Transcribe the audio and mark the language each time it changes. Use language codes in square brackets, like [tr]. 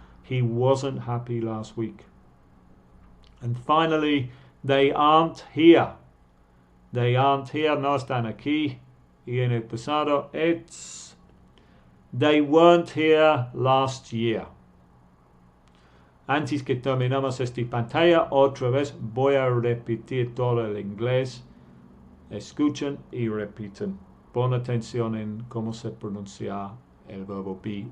[en] He wasn't happy last week. And finally, they aren't here. They aren't here, [es] no están aquí. Y en el pasado, it's [en] they weren't here last year. [es] Antes que terminamos esta pantalla, otra vez voy a repetir todo el inglés. Escuchen y repiten. Pon atención en cómo se pronuncia el verbo be.